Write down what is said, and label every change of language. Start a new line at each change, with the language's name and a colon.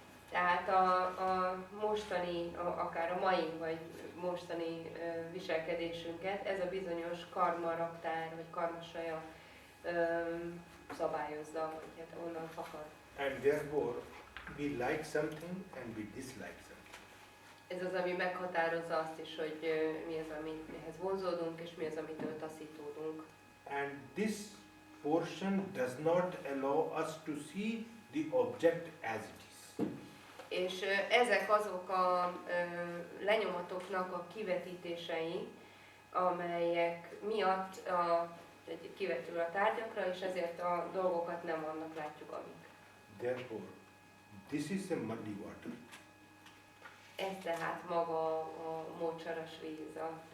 Hungarian: Tehát a mostani, akár a mai vagy mostani viselkedésünket ez a bizonyos karma raktár vagy karmasaja szabályozza, vagy hát onnan fakad.
English: And therefore, we like something and we dislike something.
Hungarian: Ez az, ami meghatározza azt is, hogy mi az, amihez vonzódunk, és mi az, amitől taszítódunk.
English: And this portion does not allow us to see the object as it is.
Hungarian: És ezek azok a lenyomatoknak a kivetítései, amelyek miatt kivetül a tárgyakra, és ezért a dolgokat nem annak látjuk, amik.
English: Therefore, this is a muddy water.
Hungarian: Ez tehát maga a mocsaras víz, a